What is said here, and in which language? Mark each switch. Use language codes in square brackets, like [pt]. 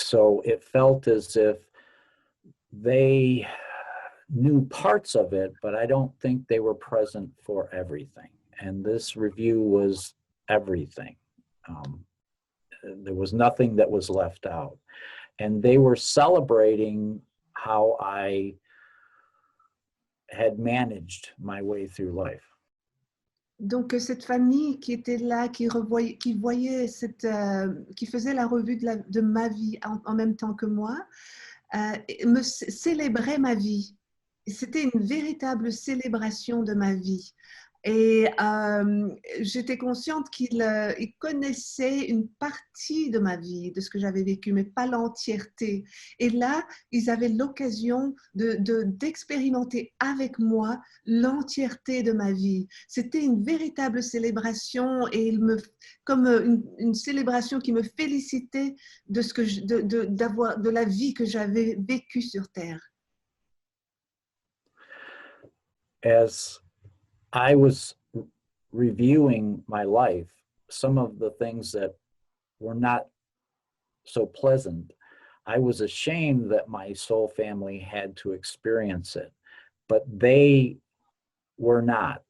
[en] So it felt as if they knew parts of it, but I don't think they were present for everything. And this review was everything. There was nothing that was left out. And they were celebrating how I had managed my way through life. [fr] Donc cette famille qui était là, qui voyait qui faisait la revue de ma vie en même temps que moi, célébrait ma vie. C'était une véritable célébration de ma vie. Et j'étais consciente qu'ils connaissaient une partie de ma vie, de ce que j'avais vécu, mais pas l'entièreté. Et là, ils avaient l'occasion d'expérimenter avec moi l'entièreté de ma vie. C'était une véritable célébration, et comme une célébration qui me félicitait de la vie que j'avais vécue sur Terre. [en] As I was reviewing my life, some of the things that were not so pleasant, I was ashamed that my soul family had to experience it, but they were not.